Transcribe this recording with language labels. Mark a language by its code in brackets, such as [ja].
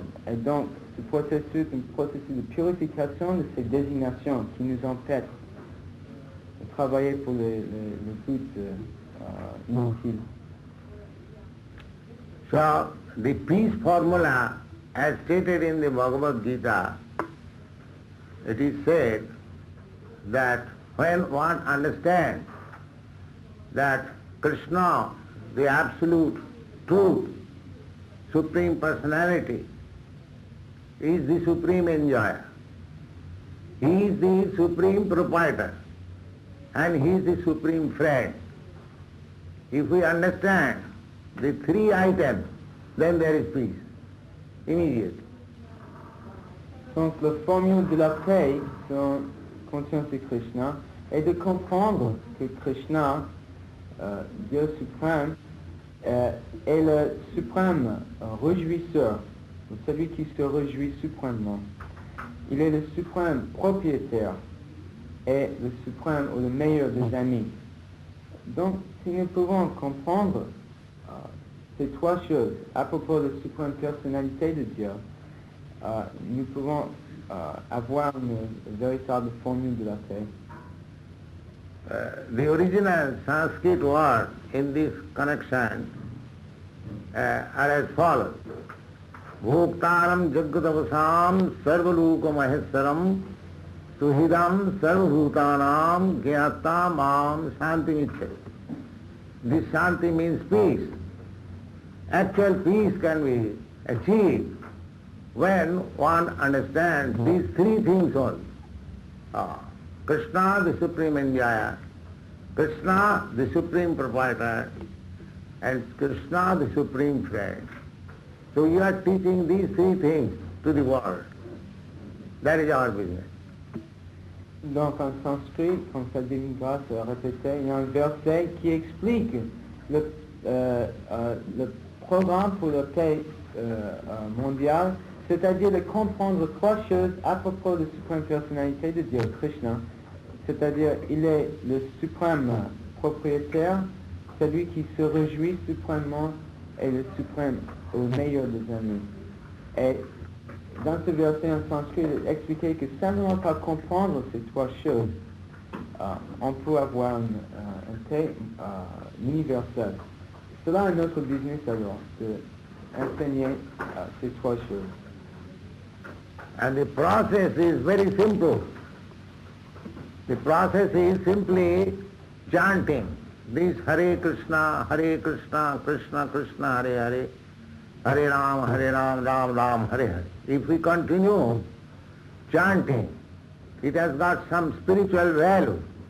[fr] Et donc, ce processus est un processus de purification de ces désignations qui nous empêchent de travailler pour le but inutile. [en] So, the peace formula, as stated in the Bhagavad Gita, it is said that when one understands that Krishna, the absolute truth, Supreme Personality, is the supreme enjoyer. He is the supreme proprietor and he is the supreme friend. If we understand the three items, then there is peace, immediately. [fr] Donc la formule de la paix dans conscience de Krishna est de comprendre que Krishna, Dieu suprême, est le suprême réjouisseur, celui qui se réjouit suprêmement. Il est le suprême propriétaire et le suprême ou le meilleur des amis. Donc, si nous pouvons comprendre ces trois choses à propos de la suprême personnalité de Dieu, nous pouvons avoir une véritable formule de la paix. [en] The original Sanskrit words in this connection are as follows. [sa] Bhoktaram jagadavasam sarvaluka maheswaram suhidam sarvabhutanam gyata mam shanti michhe. [en] This shanti means peace. Actual peace can be achieved when one understands these three things only. Krishna, the supreme enjoyer, Krishna, the supreme proprietor, and Krishna, the supreme friend. So you are teaching these three things to the world. That is our business. [fr] Donc en sanskrit, comme ça Divine Grâce répétait, il y a un verset qui explique le programme pour la paix mondiale, c'est-à-dire de comprendre trois choses à propos de la suprême personnalité de Dieu, Krishna. C'est-à-dire, il est le suprême propriétaire, celui qui se réjouit suprêmement et le suprême au meilleur des amis. Et dans ce verset en sanskrit, il est expliqué que simplement par comprendre ces trois choses, on peut avoir une paix universelle. Cela est notre business alors, enseigner ces trois choses. [en] And the process is very simple. The process is simply chanting this Hare Krishna, Krishna Krishna, Hare Hare, Hare Ram, Ram Ram, Hare Hare. If we continue chanting, it has got some spiritual value.